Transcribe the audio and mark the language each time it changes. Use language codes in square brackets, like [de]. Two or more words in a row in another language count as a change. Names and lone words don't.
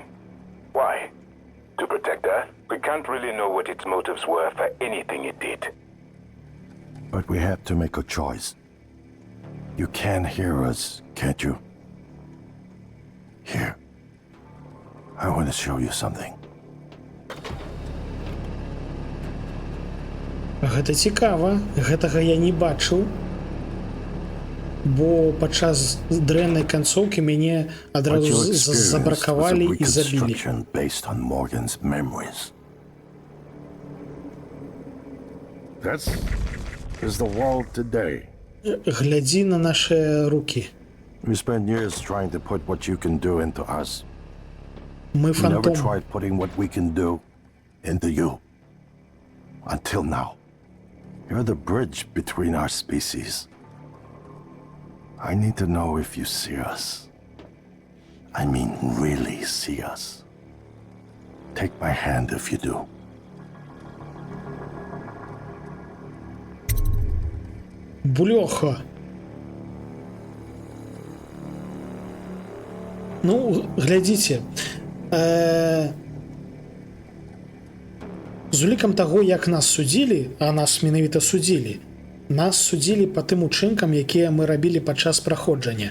[en] Why? To protect her? We can't really know what its motives were for anything it did. But we had to make a choice. You can hear us, can't you? Here. I want to show you something. [be] Гэта цікава, гэтага я не бачыў, бо падчас дрэннай канцоўкі мяне [en] What [be] адразу [en] you experienced was a [be] забракавалі і забілі. [en] reconstruction based on Morgan's memories. This is the world today. [be] Глядзі на [ru] наши руки. [en] You spent years trying to put what you can do into us. [be] Мы [en] You never [be] фантом. [en] tried putting what we can do into you. Until now. You're the bridge between our species. I need to know if you see us. I mean, really see us. Take my hand if you do. [be] Бульоха. Ну, глядзіце. З улікам таго, як нас судзілі, а нас менавіта судзілі, нас судзілі па тым учынкам, якія мы рабілі падчас праходжання.